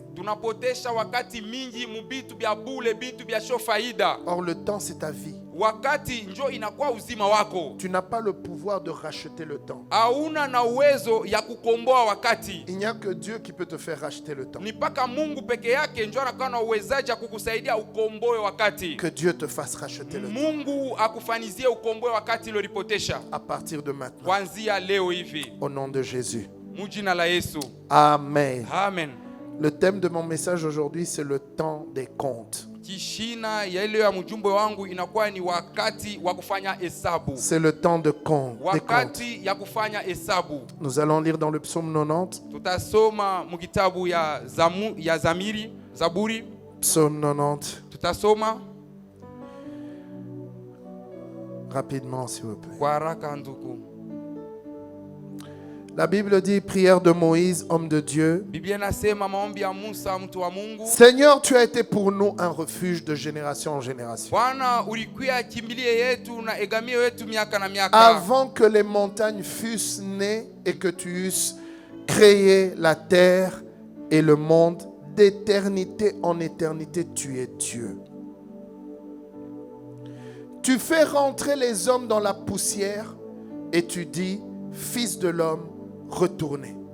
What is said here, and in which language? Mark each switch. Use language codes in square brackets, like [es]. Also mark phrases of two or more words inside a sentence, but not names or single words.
[sw] Tunapotesha wakati mingi mu bitu bya bule, bitu bya sho faida. [fr] Or, le temps, c'est ta vie. [sw] Wakati njo inakuwa uzima wako. [fr] Tu n'as pas le pouvoir de racheter le temps. [sw] Hauna na uwezo ya kukomboa wakati. [fr] Il n'y a que Dieu qui peut te faire racheter le temps. [sw] Ni paka Mungu peke yake njo anakuwa na uwezaji kukusaidia ukomboe wakati. [fr] Que Dieu te fasse racheter le temps. [sw] Mungu akufanizie ukomboe wakati ulipotesha. [fr] À partir de maintenant. [sw] Kuanzia leo hivi. [fr] Au nom de Jésus. [sw] Mujina la Yesu. [fr] Amen. [sw] Amen. [fr] Le thème de mon message aujourd'hui, c'est le temps des comptes. [sw] Kishina ya ile ya mjumbe wangu inakuwa ni wakati wa kufanya hesabu. [fr] C'est le temps de compte. [sw] Wakati ya kufanya hesabu. [fr] Nous allons lire dans le psaume 90. [sw] Tutasoma mu kitabu ya Zaburi. [fr] Psaume 90. [sw] Tutasoma [fr] rapidement, s'il vous plaît. [sw] Kwa haraka ndugu. [fr] La Bible dit, prière de Moïse, homme de Dieu. [sw] Biblia nasema maombi ya Musa mtu wa Mungu. [fr] Seigneur, tu as été pour nous un refuge de génération en génération. [sw] Bwana ulikuwa kimbilie yetu na egamio yetu miaka na miaka. [fr] Avant que les montagnes fussent nées et que tu eusses créé la terre et le monde d'éternité en éternité, tu es Dieu. Tu fais rentrer les hommes dans la poussière et tu dis, Fils de l'homme, retournez.